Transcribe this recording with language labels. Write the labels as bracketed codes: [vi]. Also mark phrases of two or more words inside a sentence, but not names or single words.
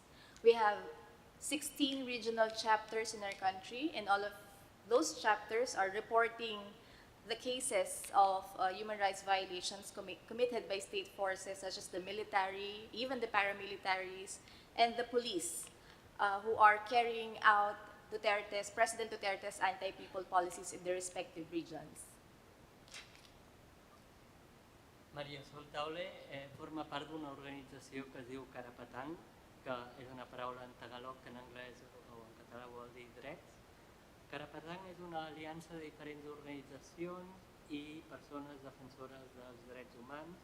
[en] We have 16 regional chapters in our country, and all of those chapters are reporting the cases of human rights violations committed by state forces such as the military, even the paramilitaries, and the police who are carrying out President Duterte's anti-people policies in their respective regions. [ca] Maria Sol Taule forma part d'una organització que es diu Karapatan, que és una paraula en tagalog que en anglès o en català vol dir drets. Karapatan és una aliança de diferents organitzacions i persones defensores dels drets humans.